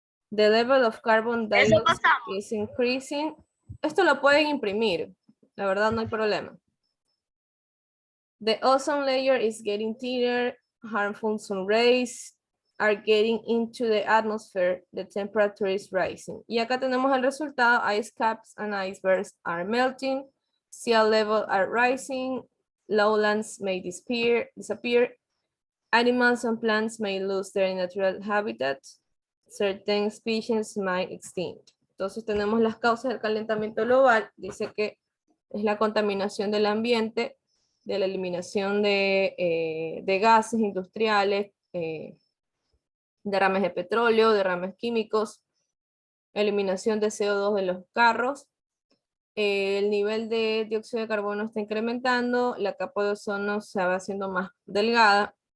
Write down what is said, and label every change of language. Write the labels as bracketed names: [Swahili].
[English] The level of carbon dioxide is increasing. [Spanish] Esto lo pueden imprimir, la verdad no hay problema. [English] The ozone layer is getting thinner, harmful sun rays are getting into the atmosphere, the temperature is rising. [Spanish] Y acá tenemos el resultado, [English] ice caps and icebergs are melting, sea level are rising, lowlands may disappear, animals and plants may lose their natural habitat, certain species might extinct. [Spanish] Entonces tenemos las causas del calentamiento global, dice que es la contaminación del ambiente, de la eliminación de gases industriales, derrames de petróleo, derrames químicos, eliminación de CO2 de los carros, el nivel de dióxido de carbono está incrementando, la capa de ozono se va haciendo más delgada,